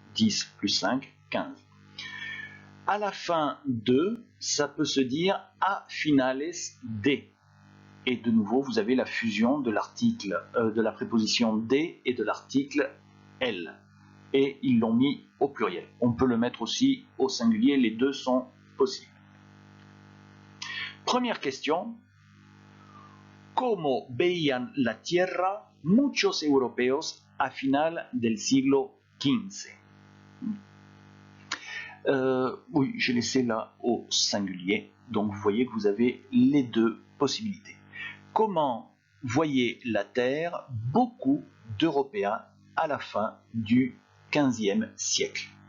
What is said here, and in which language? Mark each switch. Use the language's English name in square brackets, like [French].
[French] 10 plus 5, 15. À la fin de, ça peut se dire [Spanish] a finales de. [French] Et de nouveau, vous avez la fusion de l'article, de la préposition de et de l'article el. Et ils l'ont mis au pluriel. On peut le mettre aussi au singulier, les deux sont possibles. Première question. [Spanish] ¿Cómo veían la Tierra muchos europeos a final del siglo XV? [French] Oui, j'ai laissé là au singulier. Donc vous voyez que vous avez les deux possibilités. Comment voyaient la Terre beaucoup d'Européens à la fin du XVe siècle?